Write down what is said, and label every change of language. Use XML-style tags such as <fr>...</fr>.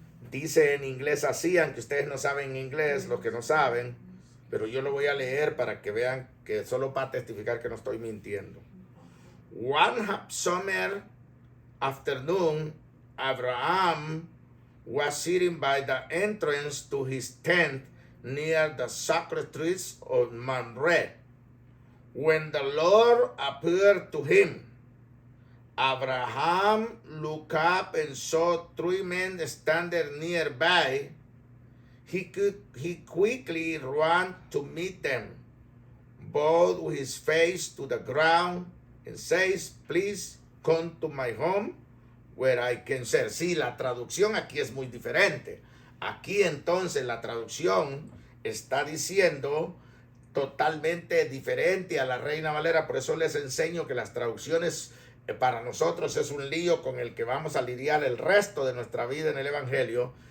<es>Dice en inglés así, aunque ustedes no saben inglés, los que no saben, pero yo lo voy a leer para que vean que solo para testificar que no estoy mintiendo.</es> <en>One summer afternoon, Abraham was sitting by the entrance to his tent near the sacred trees of Mamre, when the Lord appeared to him. Abraham looked up and saw 3 men standing nearby. He quickly ran to meet them, bowed with his face to the ground, and says, "Please come to my home where I can serve."</en> <es>Sí, la traducción aquí es muy diferente. Aquí entonces la traducción está diciendo totalmente diferente a la Reina Valera. Por eso les enseño que las traducciones para nosotros es un lío con el que vamos a lidiar el resto de nuestra vida en el Evangelio.</es>